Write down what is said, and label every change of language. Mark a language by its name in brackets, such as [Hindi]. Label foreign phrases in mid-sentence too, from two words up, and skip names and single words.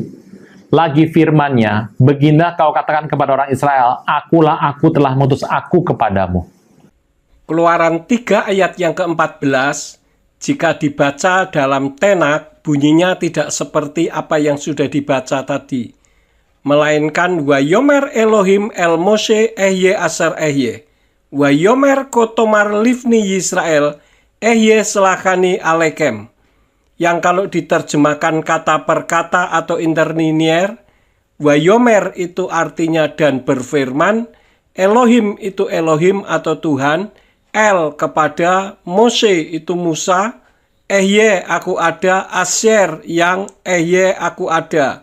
[Indonesian] Lagi firman-Nya, "Beginilah kau katakan kepada orang Israel, akulah aku telah mengutus aku kepadamu." Keluaran 3 ayat yang ke-14, jika dibaca dalam tenak, bunyinya tidak seperti apa yang sudah dibaca tadi. Melainkan, [Hebrew] ויאמר אלהים אל משה אהיה אשר אהיה. ויאמר כה תאמר לבני ישראל אהיה שלחני אליכם. [Indonesian] Yang kalau diterjemahkan kata per kata atau interlinear, Wayomer itu artinya dan berfirman, Elohim itu Elohim atau Tuhan, El kepada Mose itu Musa, Ehye aku ada, Asyer yang Ehye aku ada.